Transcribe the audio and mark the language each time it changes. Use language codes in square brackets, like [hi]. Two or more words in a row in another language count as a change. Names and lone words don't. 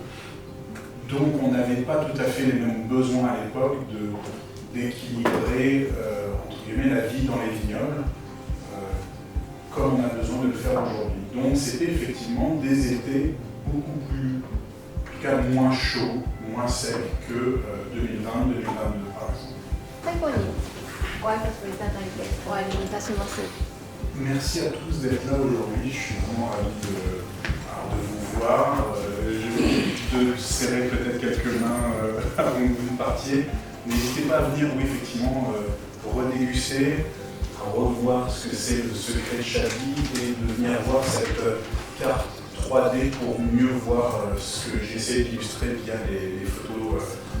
[fr] Donc on n'avait pas tout à fait les mêmes besoins à l'époque d'équilibrer entre guillemets la vie dans les vignobles. Comme on a besoin de le faire aujourd'hui. Donc c'était effectivement des étés beaucoup plus, en tout cas moins chauds, moins secs que 2020-2022 par exemple. [ja] 最後にご挨拶をいただいて終わりにいたします。 [fr] Merci à tous d'être là aujourd'hui, je suis vraiment ravi de vous voir. De serrer peut-être quelques mains avant que vous partiez. N'hésitez pas à venir, oui, effectivement, redéguster, revoir ce que c'est le secret de Chablis et de venir voir cette carte 3D pour mieux voir ce que j'essaie d'illustrer via les photos